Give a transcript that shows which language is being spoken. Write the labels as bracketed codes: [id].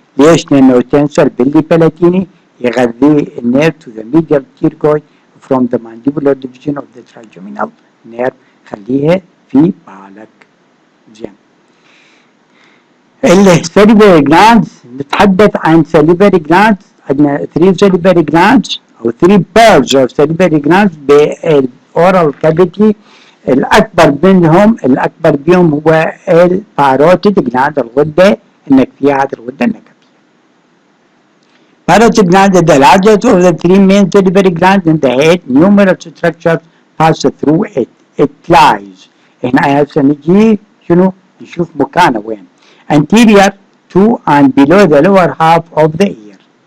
[ar] ليش؟ لأنه تنسر باللي بلاتيني يغذي النير [en] to the medial pterygoid from the mandibular division of the trigeminal nerve. [ar] خليها في بالك. زين. السليفري جلاندز نتحدث عن سليفري جلاندز. عندنا 3 سليفري جلاندز او 3 بيرز اوف سليفري جلاندز بالاورال كافيتي. الاكبر بهم هو الباروتيد جلاند الغده النكفيه. هذه الغده النكفيه. [en] Parotid gland is the largest of the 3 main salivary glands in the head. Numerous structures pass through it. It lies. [ar] هنا هسه نجي شنو نشوف مكانه وين. [en] Anterior to and below the lower half of the ear.